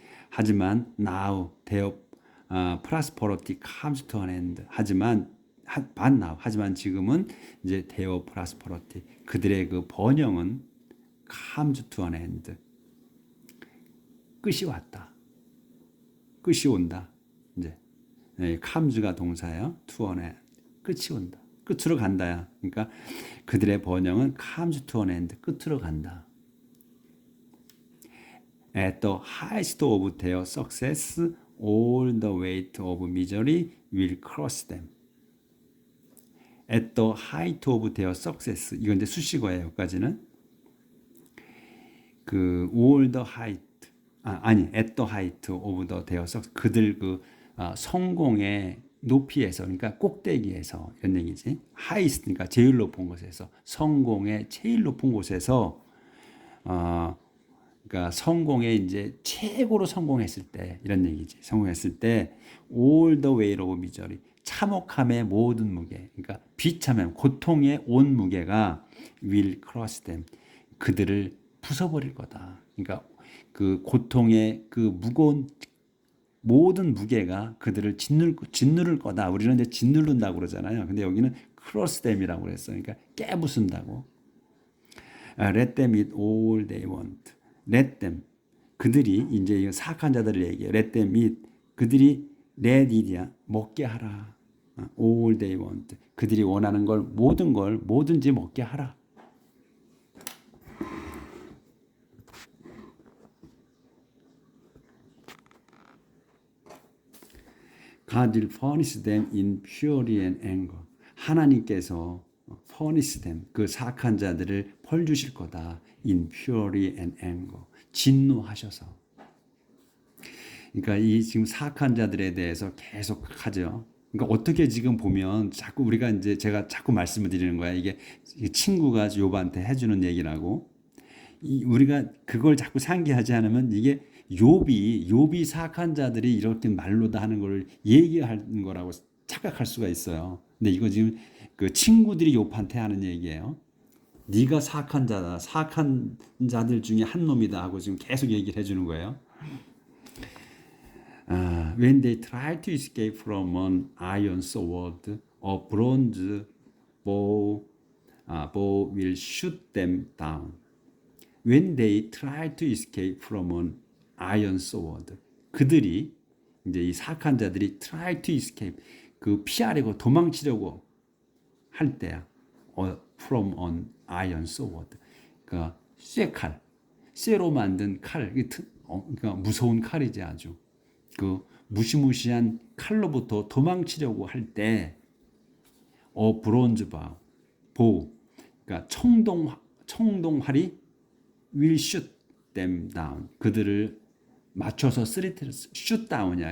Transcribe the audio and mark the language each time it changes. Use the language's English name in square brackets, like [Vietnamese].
[Korean] 하지만 [English] now their prosperity comes to an end. [Korean] 하지만 지금은 이제 [English] their prosperity, [Korean] 그들의 그 번영은 [English] comes to an end. [Korean] 끝이 왔다. 끝이 온다. 이제 comes가 동사예요. [English] to an end. [Korean] 끝이 온다. 끝으로 간다야. 그러니까 그들의 번영은 [English] comes to an end. [Korean] 끝으로 간다. [English] At the highest of their success, all the weight of misery will cross them. At the height of their success. [Korean] 이건 이제 수식어예요. 여기까지는. 그 [English] all the height. at the height of their success. [Korean] 그들 성공의 높이에서, 그러니까 꼭대기에서 이런 얘기지. highest, 그러니까 제일 높은 곳에서, 성공의 제일 높은 곳에서, 그러니까 성공에 이제 최고로 성공했을 때 이런 얘기지. 성공했을 때 [English] all the weight of misery, [Korean] 참혹함의 모든 무게, 그러니까 비참함, 고통의 온 무게가 [English] will cross them, [Korean] 그들을 부숴버릴 거다. 그러니까 그 고통의 그 무거운 모든 무게가 그들을 짓누를 거다. 우리는 이제 짓누른다고 그러잖아요. 근데 여기는 [English] cross them [Korean] 이라고 그랬어요. 그러니까 깨부순다고. [English] Let them eat all they want. Let them, [Korean] 그들이 이제 사악한 자들을 얘기해. [English] Let them eat, [Korean] 그들이 [English] let eat [Korean] 이야, 먹게 하라. [English] All they want, [Korean] 그들이 원하는 걸 모든 걸 뭐든지 먹게 하라. [English] God will punish them in fury and anger. [Korean] 하나님께서 [English] punish them, [Korean] 그 사악한 자들을 벌 주실 거다. [English] in fury and anger. [Korean] 진노하셔서. 그러니까 이 지금 사악한 자들에 대해서 계속 하죠. 그러니까 어떻게 지금 보면 자꾸 우리가 이제 제가 자꾸 말씀을 드리는 거야. 이게 친구가 욥한테 해주는 얘기라고. 우리가 그걸 자꾸 상기하지 않으면 이게 욥이 사악한 자들이 이렇게 말로다 하는 걸 얘기하는 거라고 착각할 수가 있어요. 근데 이거 지금 그 친구들이 욥한테 하는 얘기예요. 네가 사악한 자다. 사악한 자들 중에 한 놈이다 하고 지금 계속 얘기를 해주는 거예요. [English] When they try to escape from an iron sword, a bronze bow will shoot them down. When they try to escape from an iron sword, [Korean] 그들이 이제 이 사악한 자들이 [English] try to escape, [Korean] 그 피하려고 도망치려고 할 때야. [English] From an iron sword, [Korean] 그러니까 쇠칼, 쇠로 만든 칼, 그러니까 무서운 칼이지 아주. 그 무시무시한 칼로부터 도망치려고 할 때, 브론즈 보우, 그러니까 청동활이 [English] will shoot them down, [Korean] 그들을 맞춰서 [English] shoot down [Korean] 이야.